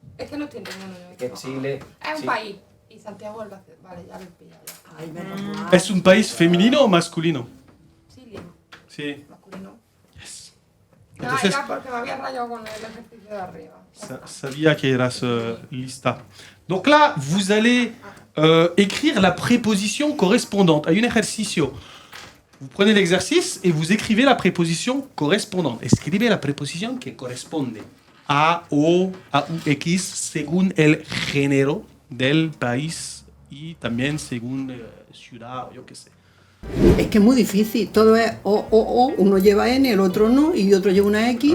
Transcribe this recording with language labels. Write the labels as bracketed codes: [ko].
[es] Es que no estoy entendiendo. Que Chile. Es un país. Y Santiago es la ciudad. Vale, ya lo he pillado. Ay, menos mal. ¿Es un país femenino o masculino? Chile. Sí. Masculino. [en] Yes. [es] No, Entonces, era porque me había rayado con el ejercicio de arriba. sabía que eras lista. [fr] Donc là, vous allez écrire la préposition correspondante. [es] Hay un ejercicio. [fr] Vous prenez l'exercice et vous écrivez la préposition correspondante. [es] Escribe la préposition que corresponde a, o, a, u, x, según el género del país y también según ciudad, yo qué sé. Es que es muy difícil, todo es o, uno lleva N, el otro no, y otro lleva una X.